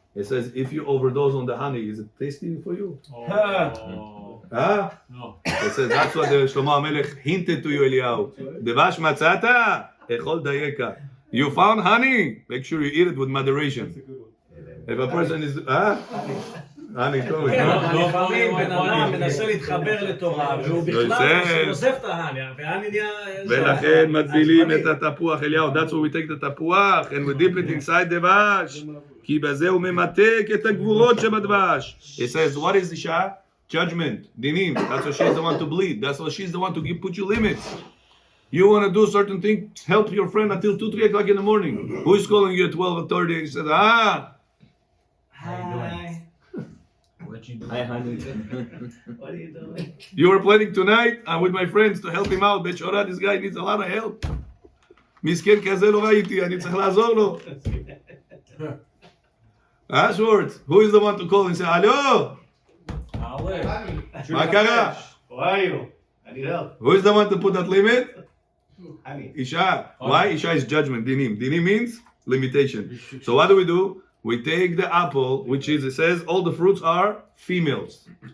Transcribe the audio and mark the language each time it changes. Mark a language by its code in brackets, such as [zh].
[en] It says, if you overdose on the honey, is it tasty for you? Oh. Huh? No. It says, that's what the Shlomo HaMelech hinted to you, Eliyahu. [he] Devash matzata, echol dayeka. [en] You found honey, make sure you eat it with moderation. If a person is... honey, totally. [he] כן, אבל לפעמים בן אדם מנסה להתחבר לתורה, והוא בכלל עוזב את ההני, וההני נהיה... ולכן מטבילים את התפוח, אליהו, [en] that's why we take the [he] תפוח, [en] and we dip it inside [he] דבש, כי בזה הוא ממתק את הגבורות שבדבש. [en] It says, what is Isha? Judgment, dinim. That's why she's the one to bleed. That's why she's the one to put you limits. You want to do certain thing, help your friend until 2, 3 o'clock in the morning. Who is calling you at 12:30? He says, Hi. Hi, honey. What are you doing? you were planning tonight, I'm with my friends to help him out. Bechora, this guy needs a lot of help. [he] מסכן כזה לא ראיתי, אני צריך לעזור לו. [en] Schwartz, who is the one to call and say, hello? [he] מה קרה? [en] How are you? I need help. Who is the one to put that limit? Honey. Isha. Why? Isha is judgment, dinim. Dinim means limitation. So what do? We take the apple, which is, it says, all the fruits are females.